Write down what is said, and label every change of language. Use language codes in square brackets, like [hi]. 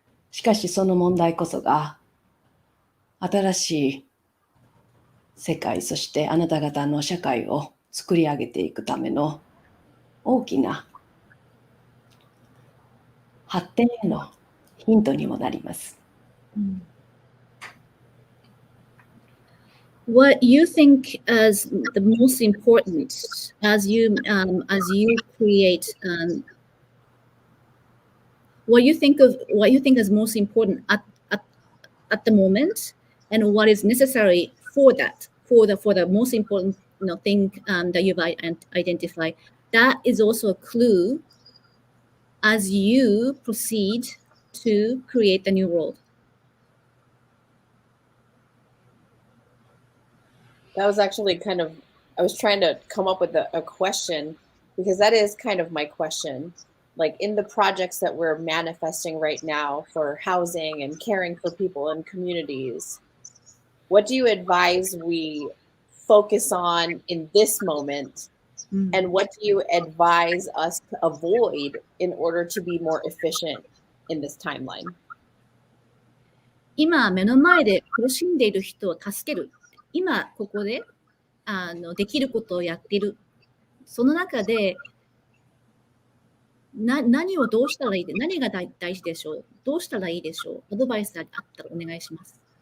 [ja] しかしその問題こそが新しい世界、そしてあなた方の社会を作り上げていくための大きな発展へのヒントにもなります。 [en] What you think as the most important as you create what you think as most important at the moment, and what is necessary for that, for the most important thing that you've identified, that is also a clue as you proceed to create the new world. That was actually I was trying to come up with a question, because that is kind of my question. Like in the projects that we're manifesting right now for housing and caring for people in communities, what do you advise we focus on in this moment? And what do you advise us to avoid in order to be more efficient in this timeline? [ja] 今目の前で苦しんでいる人を助ける。今ここでできることをやっている。その中で何をどうしたらいいで、何が大事でしょう、どうしたらいいでしょう、アドバイスあったらお願いします。